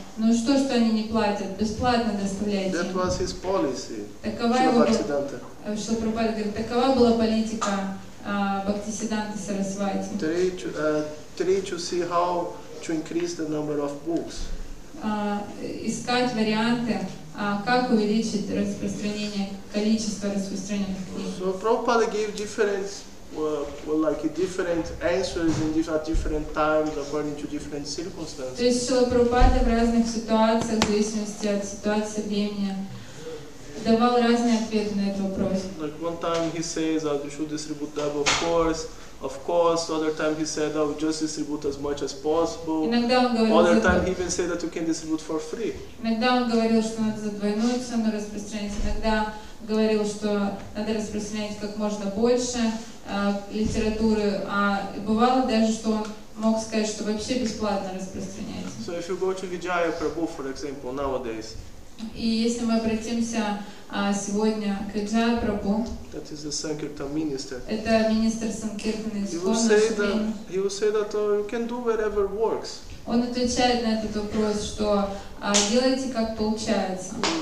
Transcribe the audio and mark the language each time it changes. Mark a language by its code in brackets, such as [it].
[ru] Ну что они не платят? Бесплатно доставляйте. [en] That was his policy. [ru] Такова его Шрила Прабхупада говорит, такова была политика Бхактисиддханты Сарасвати. [en] Try to see how to increase the number of books. [ru] Искать варианты, как увеличить распространение, количество распространенных книг. [en] So Prabhupada gave different answers at different times according to different circumstances. [ru] То есть Шрила Прабхупада в разных ситуациях, в зависимости от ситуации времени, давал разные ответы на этот вопрос. [en] Like one time he says that you should distribute double, of course. Other time he said, "Oh, just distribute as much as possible." Other time he even said that you can distribute for free. [ru] Иногда он говорил, что надо за двойную цену распространять. Иногда говорил, что надо распространять как можно больше литературы. А бывало даже, что он мог сказать, что вообще бесплатно распространять. [en] So if you go to Vijaya Prabhu, for example, nowadays. [ru] И если мы обратимся сегодня к Виджая Прабху, это министр Санкиртана Искона, он отвечает на этот вопрос, что делайте как получается.